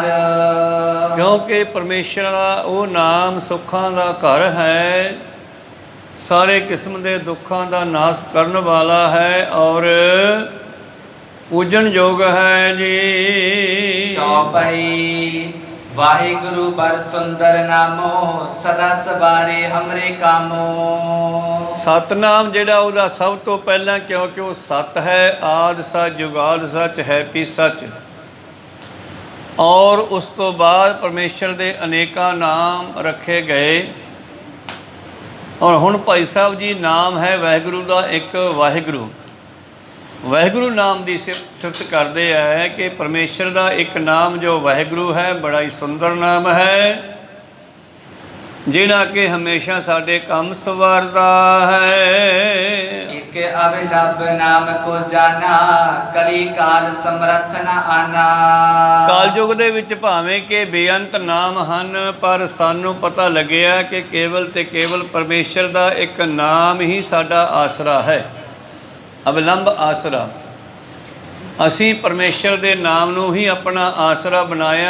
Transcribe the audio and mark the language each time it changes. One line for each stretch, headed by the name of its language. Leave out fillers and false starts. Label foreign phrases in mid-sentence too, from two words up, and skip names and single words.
Punjabi: ਕਿਉਂਕਿ ਪਰਮੇਸ਼ਰ ਦਾ ਉਹ ਨਾਮ ਸੁੱਖਾਂ ਦਾ ਘਰ ਹੈ, ਸਾਰੇ ਕਿਸਮ ਦੇ ਦੁੱਖਾਂ ਦਾ ਨਾਸ਼ ਕਰਨ ਵਾਲਾ ਹੈ ਔਰ ਪੂਜਣ ਯੋਗ ਹੈ ਜੀ।
Hindi: ਚੌਪਈ वाहिगुरु बर सुंदर नामो सदा सवारे हमरे कामो।
Punjabi: ਸਤਨਾਮ ਜਿਹੜਾ ਉਹਦਾ ਸਭ ਤੋਂ ਪਹਿਲਾਂ, ਕਿਉਂਕਿ ਉਹ ਸਤ ਹੈ, ਆਦਿ ਸੱਚ, ਜੁਗਾਦ ਸੱਚ, ਹੈਪੀ ਸੱਚ। ਔਰ ਉਸ ਤੋਂ ਬਾਅਦ ਪਰਮੇਸ਼ਰ ਦੇ ਅਨੇਕਾਂ ਨਾਮ ਰੱਖੇ ਗਏ। ਔਰ ਹੁਣ ਭਾਈ ਸਾਹਿਬ ਜੀ ਨਾਮ ਹੈ ਵਾਹਿਗੁਰੂ ਦਾ ਇੱਕ ਵਾਹਿਗੁਰੂ। ਵਾਹਿਗੁਰੂ ਨਾਮ ਦੀ ਸਿਫਤ ਕਰਦੇ ਹੈ ਕਿ ਪਰਮੇਸ਼ਰ ਦਾ ਇੱਕ ਨਾਮ ਜੋ ਵਾਹਿਗੁਰੂ ਹੈ ਬੜਾ ਹੀ ਸੁੰਦਰ ਨਾਮ ਹੈ, ਜਿਹੜਾ ਕਿ ਹਮੇਸ਼ਾ ਸਾਡੇ ਕੰਮ ਸਵਾਰਦਾ ਹੈ।
Hindi: एक अविलंब नाम को जाना कली काल समर्थ न आना।
Punjabi: ਕਾਲਯੁਗ ਦੇ ਵਿੱਚ ਭਾਵੇਂ ਕਿ ਬੇਅੰਤ ਨਾਮ ਹਨ, ਪਰ ਸਾਨੂੰ ਪਤਾ ਲੱਗਿਆ ਕਿ ਕੇਵਲ ਤੇ ਕੇਵਲ ਪਰਮੇਸ਼ਰ ਦਾ ਇੱਕ ਨਾਮ ਹੀ ਸਾਡਾ ਆਸਰਾ ਹੈ, ਅਵਲੰਬ ਆਸਰਾ। ਅਸੀਂ ਪਰਮੇਸ਼ਰ ਦੇ ਨਾਮ ਨੂੰ ਹੀ ਆਪਣਾ ਆਸਰਾ ਬਣਾਇਆ।